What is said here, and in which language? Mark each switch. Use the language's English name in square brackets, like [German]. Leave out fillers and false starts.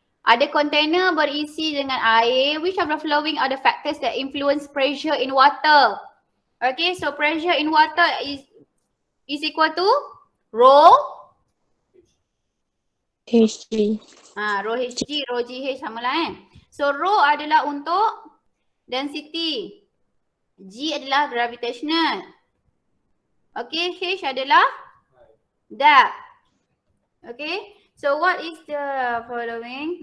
[Malay] Ada kontainer berisi dengan air. [English] Which of the following are the factors that influence pressure in water? Okay, so pressure in water is equal to rho HG. [Malay] rho Hg, rho Gh sama lah So rho adalah untuk density. G adalah gravitational. Okay, H adalah depth. [English] Okay, so what is the following?